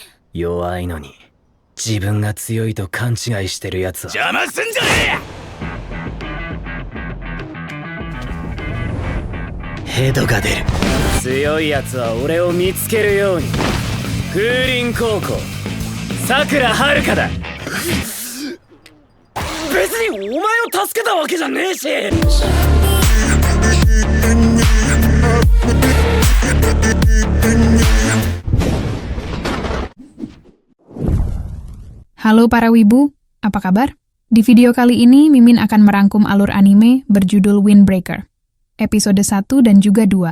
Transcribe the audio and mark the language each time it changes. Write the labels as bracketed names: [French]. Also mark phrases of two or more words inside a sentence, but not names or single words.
[Japanese] 弱いのに自分が強いと勘違いしてるやつは邪魔すんじゃねえ！ヘドが出る。強いやつは俺を見つけるように。風林高校さくらはるかだ。別にお前を助けたわけじゃねえし。 [Indonesian] Halo para wibu, apa kabar? Di video kali ini, Mimin akan merangkum alur anime berjudul Windbreaker, episode 1 dan juga 2.